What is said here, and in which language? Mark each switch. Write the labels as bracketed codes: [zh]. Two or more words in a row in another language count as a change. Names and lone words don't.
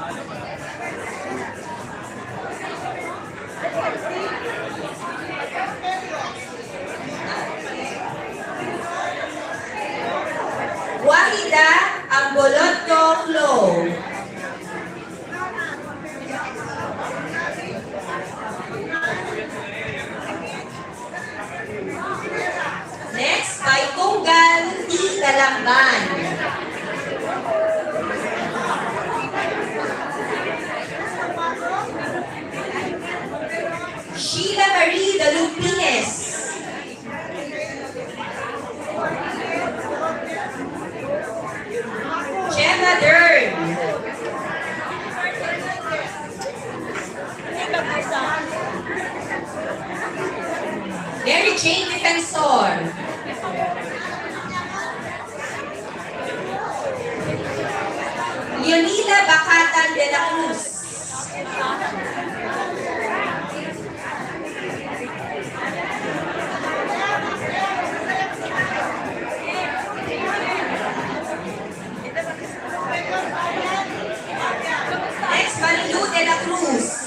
[en] Wahida Angbolotto Flo. Next, by Tunggal T. Galangban. Sheila Marie de Lupines. Gemma Dern. Mary Jane Defensor. Leonida Bacatan de la Cruz. Next, Marilu de la Cruz.